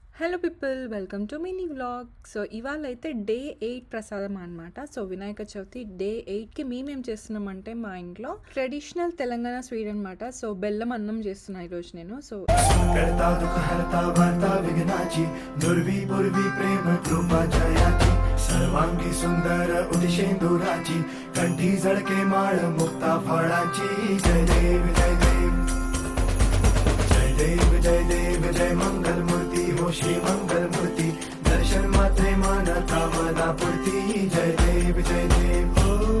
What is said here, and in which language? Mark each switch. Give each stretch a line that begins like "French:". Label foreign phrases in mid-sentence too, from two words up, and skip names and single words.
English: Hello people, welcome to mini vlog. So
Telugu: ఇవాళ అయితే డే 8 ప్రసాదం అనమాట. సో వినాయక చవితి డే 8కి మేమేం చేస్తున్నామంటే మా ఇంట్లో
English: traditional Telangana sweet
Telugu: అనమాట. సో బెల్లం అన్నం చేస్తున్నా ఈరోజు నేను. సో
Marathi: सर्वांगी सुंदर उदिशेंदुराची कंठी झळके माळ मुक्ता फळाची जय देव जय देव जय देव जय देव जय मंगल मूर्ती हो श्री मंगल मूर्ती दर्शन मात्रे मानता मदा पुरती जय देव जय देव ओ